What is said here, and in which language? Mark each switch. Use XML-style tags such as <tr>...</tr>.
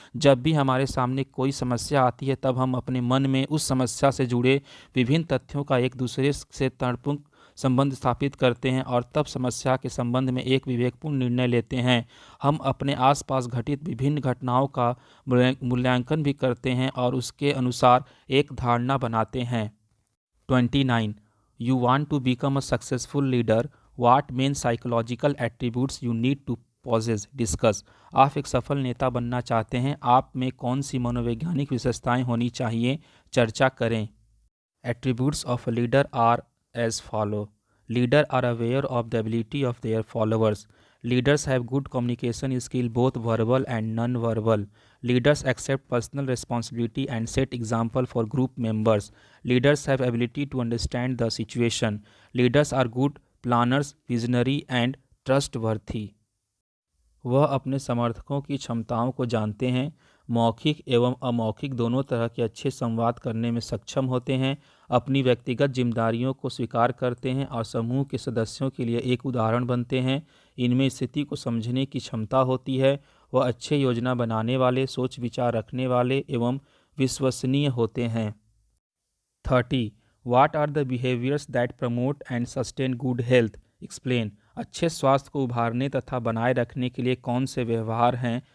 <hi>जब भी हमारे सामने कोई समस्या आती है तब हम अपने मन में उस समस्या से जुड़े विभिन्न तथ्यों का एक दूसरे से तर्कपूर्ण संबंध स्थापित करते हैं और तब समस्या के संबंध में एक विवेकपूर्ण निर्णय लेते हैं। हम अपने आसपास घटित विभिन्न घटनाओं का मूल्यांकन भी करते हैं और उसके अनुसार एक धारणा बनाते हैं। 29.</hi> <en>You want to become a successful leader. What main psychological attributes you need to possess? Discuss.</en> <hi>आप एक सफल नेता बनना चाहते हैं, आप में कौन सी मनोवैज्ञानिक विशेषताएं होनी चाहिए? चर्चा करें।</hi> <en>Attributes of a leader are as follow. Leaders are aware of the ability of their followers. Leaders have good communication skill, both verbal and non-verbal. Leaders accept personal responsibility and set example for group members. Leaders have ability to understand the situation. Leaders are good planners, visionary and trustworthy.</en> <hi>वह अपने समर्थकों की क्षमताओं को जानते हैं, मौखिक एवं अमौखिक दोनों तरह के अच्छे संवाद करने में सक्षम होते हैं, अपनी व्यक्तिगत जिम्मेदारियों को स्वीकार करते हैं और समूह के सदस्यों के लिए एक उदाहरण बनते हैं। इनमें स्थिति को समझने की क्षमता होती है। वह अच्छे योजना बनाने वाले, सोच विचार रखने वाले एवं विश्वसनीय होते हैं। 30.</hi> <en>What are the behaviors that promote and sustain good health? Explain.</en> <hi>अच्छे स्वास्थ्य को उभारने तथा बनाए रखने के लिए कौन से व्यवहार हैं?</hi>